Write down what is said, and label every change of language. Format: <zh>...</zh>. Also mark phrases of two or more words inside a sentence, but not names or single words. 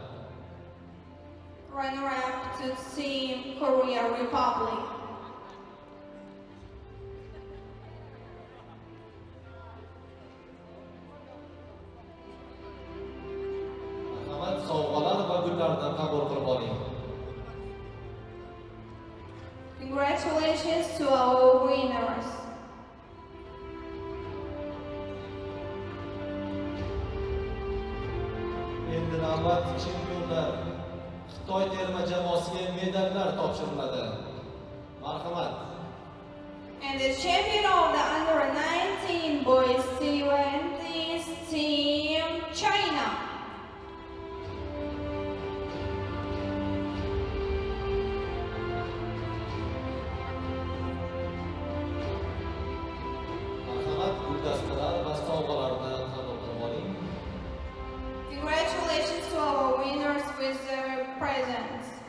<en>Runner-up to Team Korea Republic.</en> <uz>Marhamat, sovg'alar va gullarni qabul qilib oling.</uz> <en>Congratulations to our winners.</en> <uz>Endi navbat chempionlar Xitoy terma jamoasiga medallar topshiriladi. Marhamat.</uz> <en>And the champion of the under-19 boys event is Team China.</en> <uz>Marhamat, guldastalar va sovg'alarni qabul qilib oling.</uz> <en>Congratulations to our winners with their presents.</en>